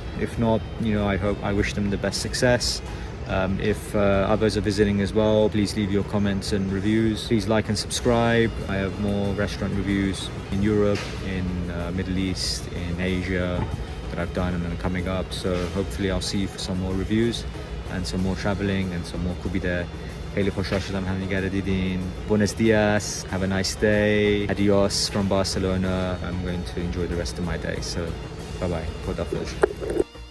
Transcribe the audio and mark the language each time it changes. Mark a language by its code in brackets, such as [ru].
[en] If not, I wish them the best success. If others are visiting as well, please leave your comments and reviews. Please like and subscribe. I have more restaurant reviews in Europe, in Middle East, in Asia that I've done and are coming up. So hopefully I'll see you for some more reviews and some more traveling and some more koobideh. [fa] خیلی خوشحال شدم همدیگه رو دیدین. [es] Buenos dias. [en] Have a nice day. [es] Adios [en] from Barcelona. I'm going to enjoy the rest of my day. So bye bye. [fa] خداحافظ.